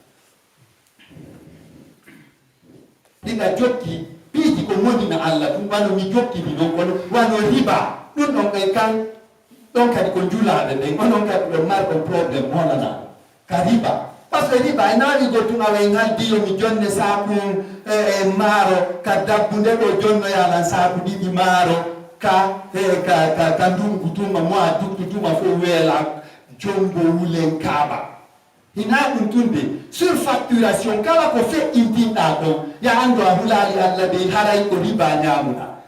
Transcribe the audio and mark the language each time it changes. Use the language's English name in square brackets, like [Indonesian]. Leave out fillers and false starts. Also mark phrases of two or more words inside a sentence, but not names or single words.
[Fula] ɗiɗa jokki piiji ko monina allah ɗum wano mi jokkini ɗon kono wano riba ɗum ɗon ɓen kan ɗon kadi ko julaɓe ɓen onon kadi ɓe marɗon probléme holana ka riba [French] par ce que [Fula] riba e nawi go tun awen haldi yomi jonne saku maaro ka dabbunde ɗo jonnoyalan saku ɗiɗi maaro ka ndungu tuma mois duktu tuma fo weela jongo wulen kaaba hina ɗum tunde surfacturation kala ko feƴƴintinɗa ɗon ya andu a hulali allah ɓe haray ko riba ñamuɗa